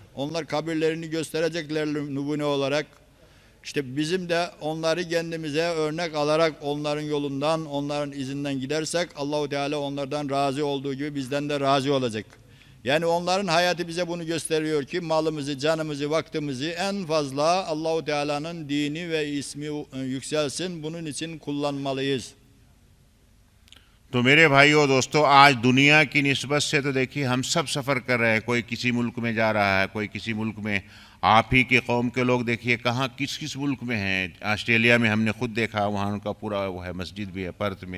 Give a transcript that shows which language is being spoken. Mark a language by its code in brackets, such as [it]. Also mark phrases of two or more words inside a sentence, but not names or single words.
[tr] Onlar kabirlerini gösterecekler numune olarak. İşte bizim de onları kendimize örnek alarak onların yolundan, onların izinden gidersek Allahu Teala onlardan razı olduğu gibi bizden de razı olacak. Yani onların hayatı bize bunu gösteriyor ki malımızı, canımızı, vaktimizi en fazla Allahu Teala'nın dini ve ismi yükselsin. Bunun için kullanmalıyız. [hi] तो मेरे भाइयों दोस्तों, आज दुनिया की निस्बत से तो देखिए हम सब सफ़र कर रहे हैं। कोई किसी मुल्क में जा रहा है, कोई किसी मुल्क में। आप ही के कौम के लोग देखिए कहाँ किस किस मुल्क में हैं। ऑस्ट्रेलिया में हमने खुद देखा, वहाँ उनका पूरा वो है, मस्जिद भी है पर्थ में।